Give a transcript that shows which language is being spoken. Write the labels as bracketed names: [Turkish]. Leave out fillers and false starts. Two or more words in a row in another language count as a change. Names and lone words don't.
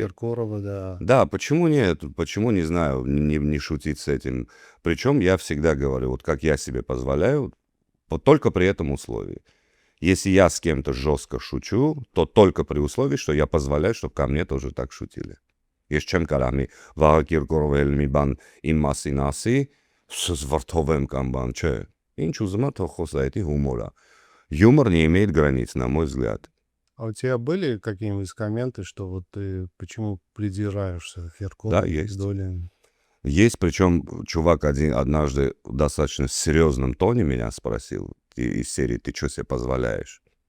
[Russian] Киркорова, да. Да, почему нет? Почему, не знаю, не шутить с этим? Причем я всегда говорю, вот как я себе позволяю, вот только при этом условии. Если я с кем-то жестко шучу, то только при условии, что я позволяю, чтобы ко мне тоже так шутили. [Armenian] Ես չեմ կարող մի Վահագ Կիրկորովը էլ մի բան իմ մասին ասի, զվարթովեմ կամ բան, չէ. Ինչ ուզում է թող խոսա, դա հումոր է. [Russian] Юмор не имеет границ, на мой взгляд. А у тебя были какие-нибудь комменты, что вот ты почему придираешься к Киркорову? Да, есть. Долин? Есть, причем чувак однажды в достаточно серьезном тоне меня спросил из серии «Ты что себе позволяешь?»